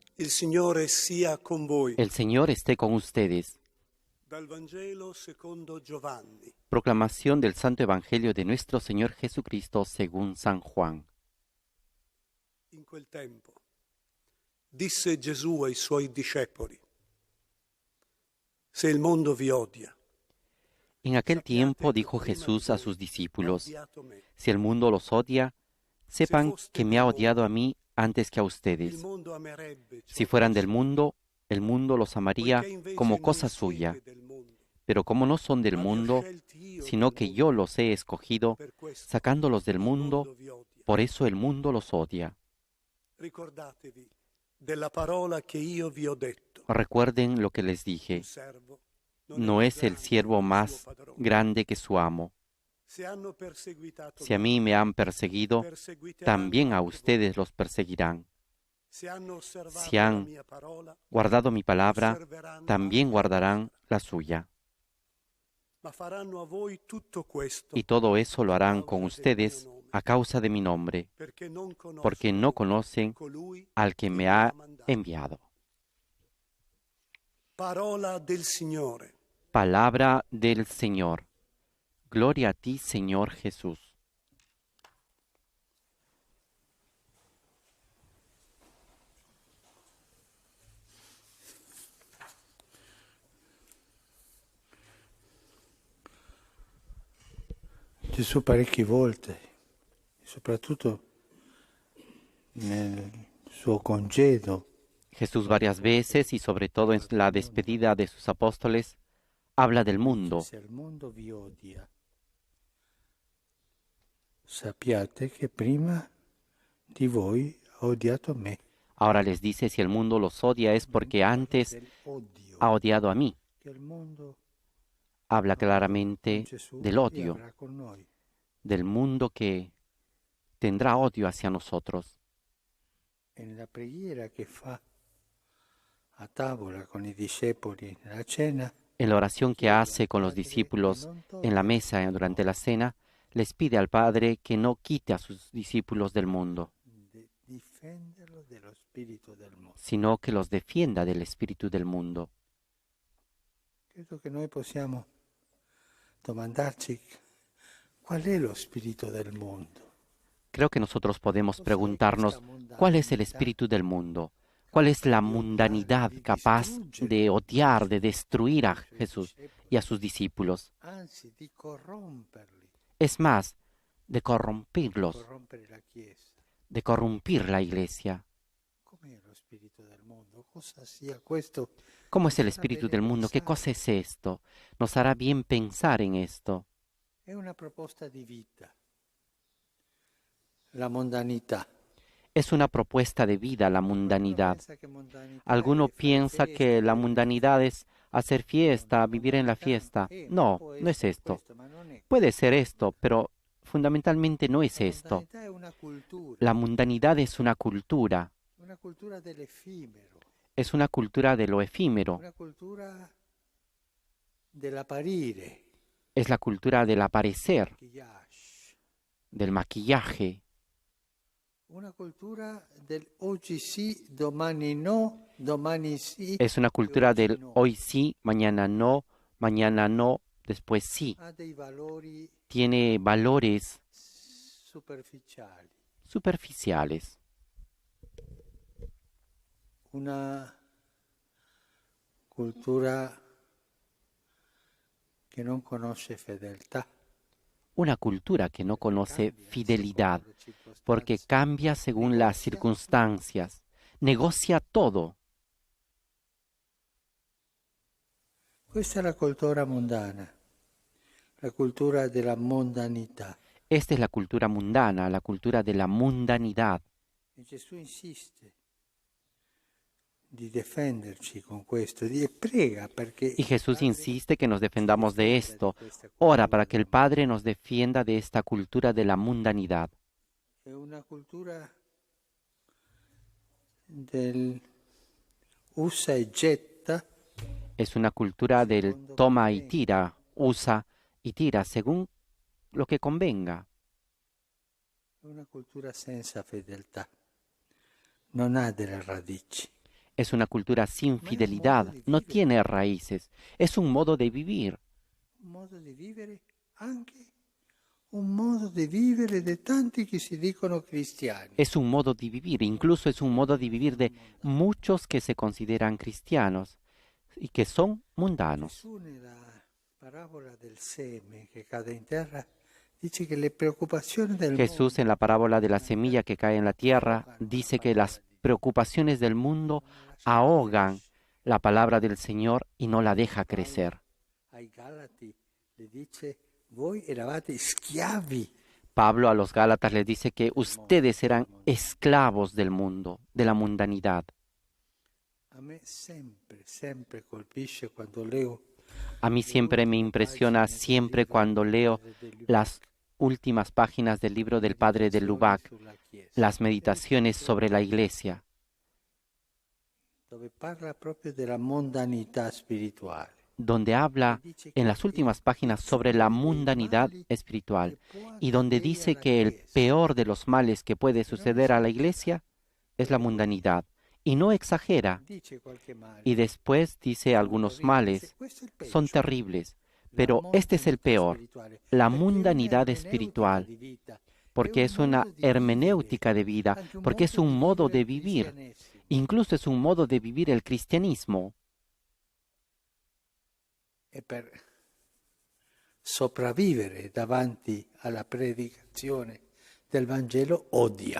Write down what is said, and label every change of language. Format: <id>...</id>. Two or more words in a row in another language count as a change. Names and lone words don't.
<it>Signore sia con voi.</it> <es>El Señor esté con ustedes.</es> <it>Dal Vangelo secondo Giovanni.</it> <es>Proclamación del Santo Evangelio de nuestro Señor Jesucristo según San Juan.</es> <it>In quel tempo disse Gesù ai suoi discepoli: Se il mondo vi odia,</it> <es>En aquel tiempo dijo Jesús a sus discípulos: Si el mundo los odia, sepan que me ha odiado a mí antes que a</es> <it>il</it> <es>ustedes.</es> <it>mondo amerebbe ciò</it> <es>Si fueran</es> <it>che</it> <es>del mundo, el mundo los amaría</es> <it>poiché invece</it> <es>como</es> <it>non cosa siete</it> <es>suya.</es> <it>del mondo,</it> <es>Pero como no son del</es> <it>ma vi ho</it> <es>mundo,</es> <it>scelti io</it> <es>sino</es> <it>del</it> <es>que</es> <it>mondo,</it> <es>yo los he escogido,</es> <it>per questo</it> <es>sacándolos del</es> <it>il</it> <es>mundo,</es> <it>mondo vi odia.</it> <es>por eso el mundo los odia.</es> <it>Ricordatevi della parola che io vi ho detto.</it> <es>Recuerden lo que les</es> <it>Un</it> <es>dije.</es> <it>servo</it> <es>No es el siervo más grande que su amo.</es> <it>Se hanno perseguitato</it> <es>Si a mí me han perseguido,</es> <it>perseguiteranno</it> <es>también a</es> <it>anche voi.</it> <es>ustedes los perseguirán.</es> <it>Se hanno osservato</it> <es>Si</es> <it>la</it> <es>han</es> <it>mia parola,</it> <es>guardado mi palabra,</es> <it>osserveranno</it> <es>también</es> <it>anche la</it> <es>guardarán</es> <it>vostra.</it> <es>la suya.</es> <it>Ma faranno a voi tutto questo</it> <es>Y todo eso lo</es> <it>a</it> <es>harán</es> <it>causa</it> <es>con</es> <it>del</it> <es>ustedes</es> <it>mio nome,</it> <es>a causa de mi nombre,</es> <it>perché non conoscono</it> <es>porque no conocen</es> <it>colui</it> <es>al que</es> <it>che</it> <es>me</es> <it>mi</it> <es>ha</es> <it>mandato.</it> <es>enviado.</es> <it>Parola del Signore.</it> <es>Palabra del Señor. Gloria a ti, Señor Jesús.</es> <it>Gesù parecchie volte, soprattutto nel suo congedo,</it> <es>Jesús varias veces y sobre todo en la despedida de sus apóstoles habla del mundo.</es> <it>se il mondo vi odia, sappiate che prima di voi ha odiato me.</it> <es>Ahora les dice, si el mundo los odia es porque antes</es> <it>Del odio,</it> <es>ha odiado a mí.</es> <it>che il mondo</it> <es>Habla</es> <it>con</it> <es>claramente</es> <it>Gesù</it> <es>del</es> <it>e</it> <es>odio,</es> <it>avrà con noi.</it> <es>del mundo que tendrá odio hacia nosotros.</es> <it>E nella preghiera che fa a tavola con i discepoli nella cena,</it> <es>En la oración que hace con los discípulos en la mesa durante la cena, les pide al Padre que no quite a sus discípulos del mundo,</es> <it>difenderlo dello spirito del mondo.</it> <es>sino que los defienda del espíritu del mundo.</es> <it>Credo che noi possiamo domandarci qual è lo spirito del mondo.</it> <es>Creo que nosotros podemos preguntarnos cuál es el espíritu del mundo, cuál es la mundanidad capaz de odiar, de destruir a Jesús y a sus discípulos.</es> <it>Anzi, di corromperli,</it> <es>Es más, de corromperlos,</es> <it>corrompere la Chiesa.</it> <es>de corrompir la iglesia.</es> <it>Com'è lo spirito del mondo? Cosa sia questo?</it> <es>¿Cómo es el espíritu del mundo? ¿Qué cosa es esto? Nos hará bien pensar en esto.</es> <it>È una proposta di vita. La mondanità.</it> <es>Es una propuesta de vida la mundanidad.</es> <it>Pensa che mondanità</it> <es>Alguno</es> <it>è fare</it> <es>piensa</es> <it>festa,</it> <es>que la</es> <it>vivere</it> <es>mundanidad es hacer fiesta, vivir en la fiesta.</es> <it>No, può</it> <es>no es</es> <it>essere</it> <es>esto.</es> <it>questo, ma non è.</it> <es>Puede ser esto, pero fundamentalmente no es</es> <it>La</it> <es>esto.</es> <it>mondanità è una cultura</it> <es>La mundanidad es</es> <it>dell'effimero,</it> <es>es una cultura de lo efímero,</es> <it>una cultura dell'apparire,</it> <es>es la cultura del aparecer,</es> <it>maquillage,</it> <es>del maquillaje,</es> <it>una cultura del oggi sì, domani no, domani sì,</it> <es>es una cultura del hoy sí, mañana no, después sí.</es> <it>ha dei valori</it> <es>Tiene valores</es> <it>superficiali,</it> <es>superficiales,</es> <it>una cultura che non conosce fedeltà,</it> <es>una cultura que no conoce fidelidad, porque cambia según las circunstancias, negocia todo.</es> <it>Questa è la cultura mondana, la cultura della mondanità.</it> <es>Esta es la cultura mundana, la cultura de la mundanidad.</es> <it>E Gesù insiste di difenderci con questo, e prega perché</it> <es>Y Jesús insiste que nos defendamos de esto. Ora para que el Padre nos defienda de esta cultura de la mundanidad.</es> <it>è una cultura del usa e getta,</it> <es>Es una cultura del toma y tira, usa y tira según lo que convenga.</es> <it>è una cultura senza fedeltà, non ha delle radici.</it> <es>Es una cultura sin fidelidad, no tiene raíces, es un modo de vivir.</es> <it>Un modo di vivere, anche un modo di vivere di tanti che si dicono cristiani.</it> <es>Es un modo de vivir, incluso es un modo de vivir de muchos que se consideran cristianos y que son mundanos.</es> <it>Gesù nella parabola del seme che cade in terra dice che le preoccupazioni del</it> <es>Jesús en la parábola de la semilla que cae en la tierra dice que las preocupaciones del mundo ahogan la palabra del Señor y no la deja crecer.</es> <it>ai Galati le dice voi eravate schiavi.</it> <es>Pablo a los Gálatas les dice que ustedes eran esclavos del mundo, de la mundanidad.</es> <it>A me sempre colpisce quando leo</it> <es>A mí siempre me impresiona, siempre cuando leo las últimas páginas del libro del padre de Lubac,</es> <it>sulla Chiesa,</it> <es>las meditaciones sobre la Iglesia,</es> <it>dove parla proprio della mondanità spirituale.</it> <es>donde habla en las últimas páginas sobre la mundanidad espiritual y donde dice que el peor de los males que puede suceder a la Iglesia es la mundanidad. Y no exagera.</es> <it>Dice qualche male.</it> <es>Y después dice algunos males.</es> <it>Questo è il peggio.</it> <es>Son terribles. Pero</es> <it>La</it> <es>este es el</es> <it>mondanità</it> <es>peor,</es> <it>spirituale,</it> <es>la</es> <it>perché è</it> <es>mundanidad</es> <it>un'ermeneutica</it> <es>espiritual,</es> <it>di vita,</it> <es>porque</es> <it>è</it> <es>es</es> <it>un</it> <es>una</es> <it>modo di</it> <es>hermenéutica de vida,</es> <it>anche un</it> <es>porque es</es> <it>modo</it> <es>un</es> <it>di</it> <es>modo</es> <it>vivere</it> <es>de</es> <it>il</it> <es>vivir,</es> <it>cristianesimo.</it> <es>incluso es un modo de vivir el cristianismo.</es> <it>E per sopravvivere davanti alla predicazione del Vangelo odia.</it>